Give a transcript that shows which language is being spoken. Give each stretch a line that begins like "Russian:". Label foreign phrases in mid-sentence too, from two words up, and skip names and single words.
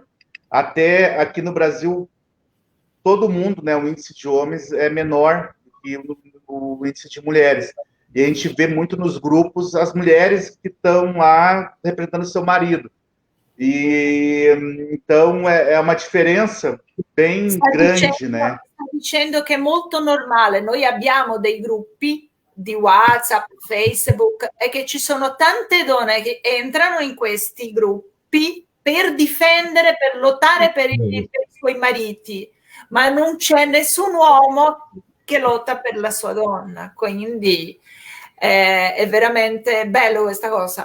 Portuguese: Até aqui no Brasil, todo mundo, né, o índice de homens é menor que o índice de mulheres. E a gente vê muito nos grupos as mulheres que estão lá representando seu marido. E então é uma diferença bem grande, né?
Italian: Sta dicendo che è molto normale. Noi abbiamo dei gruppi di WhatsApp, Facebook, e che ci sono tante donne che entrano in questi gruppi per difendere, per lottare per i suoi mariti, ma non c'è nessun uomo che lotta per la sua donna, quindi è veramente bello questa cosa.